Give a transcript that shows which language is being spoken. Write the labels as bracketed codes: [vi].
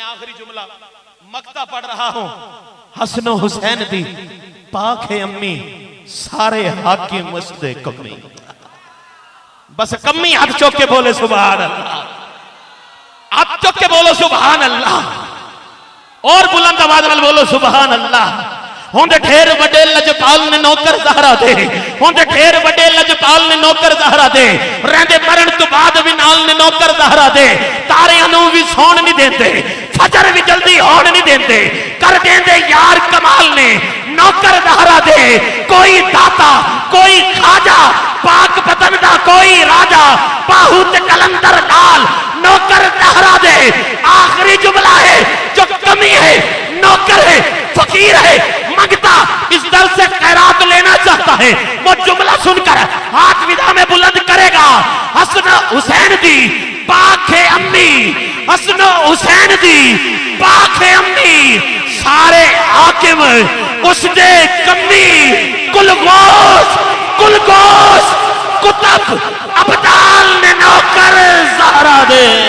[pa] آخری جملہ مکتا پڑھ رہا ہوں حسن و حسین دی پاک ہے امی سارے حاکم مسدے کمی. بس کمی ہاتھ چوک کے بولے سبحان اللہ. ہاتھ چوک کے بولو سبحان اللہ اور بلند آواز نال بولو سبحان اللہ. ہوندے ڈھیر بڑے لجپال نے نوکر زہرا دے ہوندے ڈھیر بڑے لجپال نے نوکر زہرا دے رہندے مرن تو بعد بھی نال نے نوکر زہرا دے. تاریاں نوں بھی سون نہیں دیندے فجر بھی جلدی ہون نہیں دیندے. کر دیندے یار کمال نے نوکر زہرا دے. کوئی داتا کوئی خواجہ پاک پتندہ کوئی راجہ باہو تے کلندر لال نوکر زہرا دے. [ur] آخری جملہ ہے جو کمی ہے نوکر ہے فقیر ہے مانگتا اس در سے خیرات لینا چاہتا ہے وہ جملہ سن کر ہاتھ ودا میں بلند کرے گا. [pa] حسن حسین دی پاک ہے امی حسن حسین دی پاک ہے امی سارے حاکم اس دے کمی کل گوش کتب ابدال نے نوکر زہرا دے.